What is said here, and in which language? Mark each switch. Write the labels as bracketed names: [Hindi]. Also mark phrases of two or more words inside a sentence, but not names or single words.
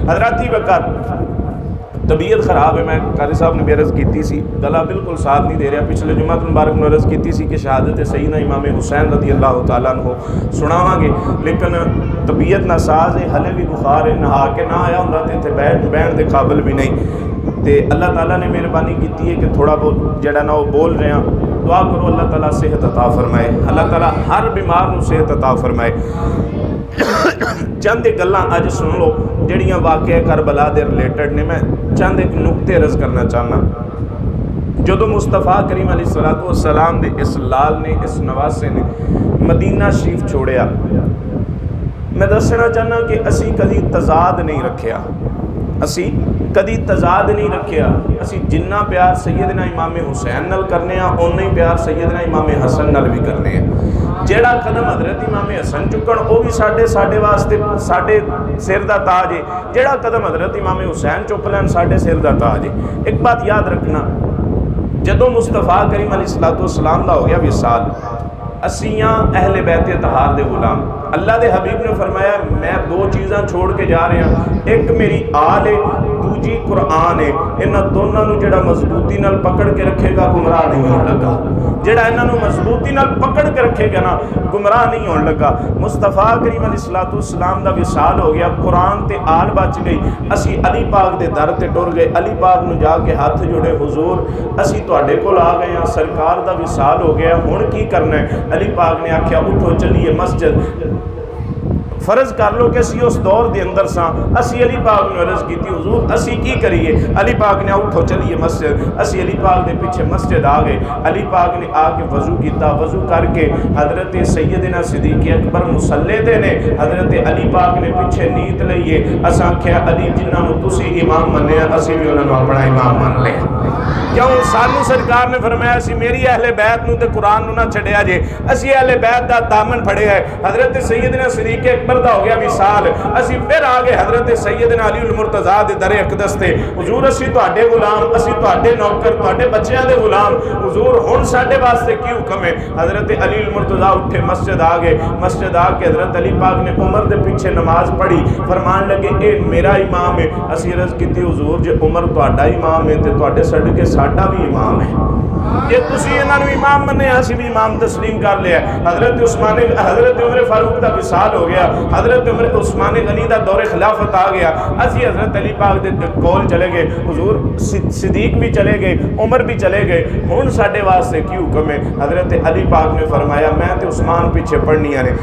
[Punjabi] حضرات جی وقت طبیعت خراب ہے، میں قاری صاحب نے بھی عرض کیتی سی، گلا بالکل ساتھ نہیں دے رہا، پچھلے جمعہ مبارک میں عرض کیتی سی کہ شہادت سیدنا امام حسین [Arabic] رضی اللہ تعالیٰ عنہ [Punjabi] سناواں گے، لیکن طبیعت ناساز ہے، ہلے بھی بخار ہے، نہا کے نہ آیا ہوں تے بیٹھ دے قابل بھی نہیں۔ تے اللہ تعالیٰ نے مہربانی کی ہے کہ تھوڑا بہت جڑا نا وہ بول رہے ہیں. دعا کرو اللہ تعالیٰ صحت عطا فرمائے, اللہ تعالیٰ ہر بیمار نو صحت عطا فرمائے. چند ایک گلاں اج سن لو جڑیاں واقعہ کربلا دے ریلیٹڈ نے. میں چند ایک نقطے عرض کرنا چاہنا. جدو مصطفیٰ کریم [Arabic] علیہ الصلوۃ والسلام [Punjabi] دے اس لال نے, اس نواسے نے مدینہ شریف چھوڑیا, میں دسنا چاہنا کہ اسی کدی تضاد نہیں رکھیا. اسی کدی تضاد نہیں رکھیا. اسی جنہ پیار سیدنا امام حسین نال کرنے ہیں اونا ہی پیار سیدنا امام حسن نال بھی کرنے ہیں. جیڑا قدم حضرت امام حسن چکن وہ بھی ساڈے واسطے ساڈے سر دا تاج ہے. جیڑا قدم حضرت امام حسین چک لین ساڈے سر دا تاج ہے. ایک بات یاد رکھنا, جدو مصطفیٰ کریم [Arabic] علیہ الصلوۃ والسلام [Punjabi] دا ہو گیا وصال, اسیاں اہل بیت اطہار دے غلام. اللہ دے حبیب نے فرمایا میں دو چیزاں چھوڑ کے جا رہے ہیں, ایک میری آل ہے, دوجی قرآن ہے. انہاں دونوں نو جڑا مضبوطی نال پکڑ کے رکھے گا گمراہ نہیں ہون لگا. جڑا انہاں نو مضبوطی نال پکڑ کے رکھے گا نا گمراہ نہیں ہون لگا. مصطفیٰ کریم [Arabic] علیہ الصلوۃ والسلام [Punjabi] دا وصال ہو گیا, قرآن تے آل بچ گئی. اسی علی پاک دے در تے ٹر گئے. علی پاک نو جا کے ہاتھ جوڑے, حضور اسی تواڈے کول آ گئے ہاں, سرکار دا وصال ہو گیا, ہن کی کرنا ہے؟ علی پاک نے آکھیا اٹھو چلیے مسجد. فرض کر لو کہ اسی اس دور دے اندر ساں, اسی علی پاک نے عرض کی تھی حضور اسی کی کریے؟ علی پاک نے اٹھو چلیے مسجد. اسی علی پاک دے پیچھے مسجد آ گئے. علی پاک نے آ کے وضو کیتا, وضو کر کے حضرت سیدنا صدیق اکبر مصلی تے نے, حضرت علی پاک نے پیچھے نیت لئیے. اساں کیا علی جنہاں نو تسی امام منیا اسی بھی انہاں نو اپنا امام من لے. کیوں سانو سرکار نے فرمایا اسی میری اہل بیت نو تے قرآن نو نہ چھڈیا جے, اسی اہل بیت دا دامن پھڑیا ہے. حضرت سیدنا صدیق اکبر دا ہو گیا وصال, اسی پھر آگے حضرت سیدنا علی المرتضیٰ دے در اقدس تے, حضور اسی تواڈے غلام, اسی تواڈے نوکر, تواڈے بچیاں دے غلام, حضور ہن ساڈے واسطے کی حکم ہے؟ حضرت علی المرتضیٰ اٹھے مسجد آ گئے. مسجد آ کے حضرت علی پاک نے عمر دے پیچھے نماز پڑھی, فرمان لگے اے میرا امام ہے. اسی عرض کیتی حضور جے عمر تواڈا امام ہے تے تواڈے صدقے ساڈا بھی امام ہے. جے تسی انہاں نو امام منیا اسی بھی امام تسلیم کر لیا. حضرت عمر فاروق دا وصال ہو گیا, حضرت عثمان غنی دا دور خلافت آ گیا. اسی حضرت علی پاک دے کول چلے گئے, حضور صدیق بھی چلے گئے, عمر بھی چلے گئے, ہن ساڈے واسطے کی حکم ہے؟ حضرت علی پاک نے فرمایا میں تے عثمان پیچھے پڑھنیاں نے.